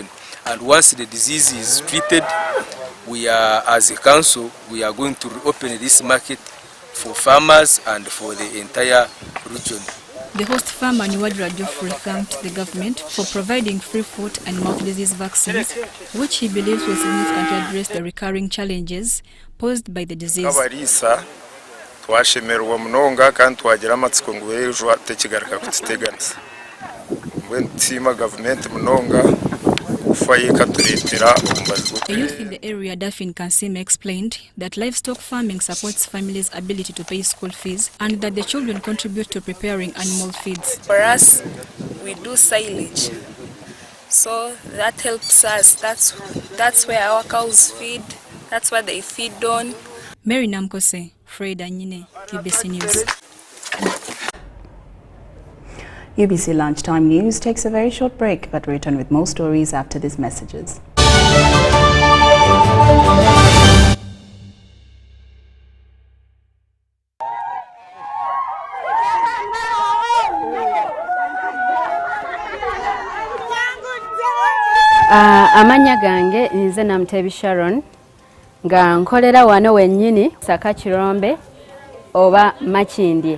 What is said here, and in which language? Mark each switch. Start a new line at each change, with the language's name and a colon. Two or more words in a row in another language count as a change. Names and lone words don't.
English: And once the disease is treated, we are, as a council, we are going to reopen this market for farmers and for the entire region. The host farmer Niwadra Geoffrey thanked the government for providing free foot and mouth disease vaccines, which he believes will significantly address the recurring challenges posed by the disease.
Nyankole: Twashemerwa munonga kandi twagira amatsiko ngo ejo atekigaruka kutiteganisa mwentima government munonga ufayeka turetera umbazi.
English: A youth in the area, Dafin Kansime, explained that livestock farming supports families' ability to pay school fees and that the children contribute to preparing animal feeds. For us, we do silage, so that helps us. That's where our cows feed. That's what they feed on. Mary Namkose, Fred Anyine, UBC News. UBC Lunchtime News takes a very short break, but we return with more stories after these messages.
Ganda: Amanya gange nze Namtebi Sharon nga nkolera wano wennyini Saka Kirombe oba Makindye.